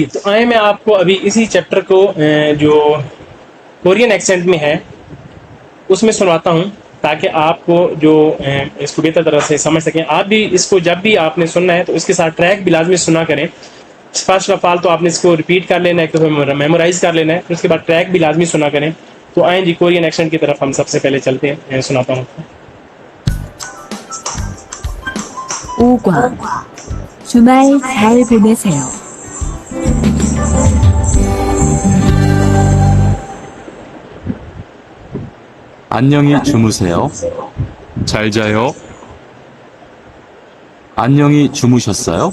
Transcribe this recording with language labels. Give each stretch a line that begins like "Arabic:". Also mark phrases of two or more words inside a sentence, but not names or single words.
Urdu: تو آئے میں آپ کو ابھی اسی چیپٹر کو جو
English: Korean accent
Urdu: میں ہے اس میں سناتا ہوں، تاکہ آپ کو جو اس کو بہتر طرح سے سمجھ سکیں. آپ بھی اس کو جب بھی آپ نے سننا ہے تو اس کے ساتھ ٹریک بھی لازمی سنا کریں.
English: First of all
Urdu: تو آپ نے اس کو ریپیٹ کر لینا ہے، تو میمورائز کر لینا ہے، پھر اس کے بعد ٹریک بھی لازمی سنا کریں. تو آئے جی
English: Korean accent
Urdu: کی طرف ہم سب سے پہلے چلتے ہیں، سناتا ہوں.
Korean: 오과 주말 잘 보내세요. 안녕히 주무세요. 잘 자요. 안녕히 주무셨어요?